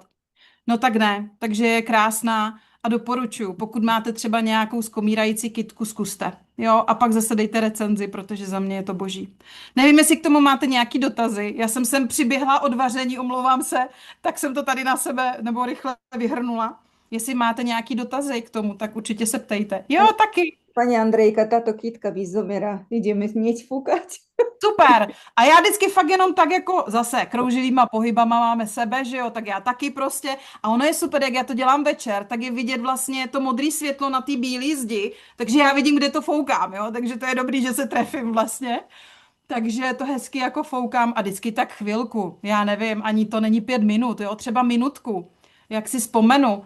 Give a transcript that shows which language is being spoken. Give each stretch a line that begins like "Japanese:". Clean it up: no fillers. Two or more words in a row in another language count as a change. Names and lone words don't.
Czech: No tak ne, takže je krásná a doporučuji, pokud máte třeba nějakou skomírající kytku, zkuste. Jo, a pak zase dejte recenzi, protože za mě je to boží. Nevím, jestli k tomu máte nějaký dotazy. Já jsem sem přiběhla od vaření, omlouvám se, tak jsem to tady na sebe nebo rychle vyhrnula. Jestli máte nějaký dotazy k tomu, tak určitě se ptejte. Jo, taky.
Slovak: Pani Andrejka, táto kytka vyzomera. Ideme hneď fúkať. Super.
Czech: A já vždycky fakt jenom tak jako zase krouživýma pohybama máme sebe, že jo, tak já taky prostě. A ono je super, jak já to dělám večer, tak je vidět vlastně to modré světlo na té bílé zdi, takže já vidím, kde to foukám, jo, takže to je dobrý, že se trefím vlastně. Takže to hezky jako foukám a vždycky tak chvilku, já nevím, ani to není 5 minut, jo, třeba minutku, jak si vzpomenu.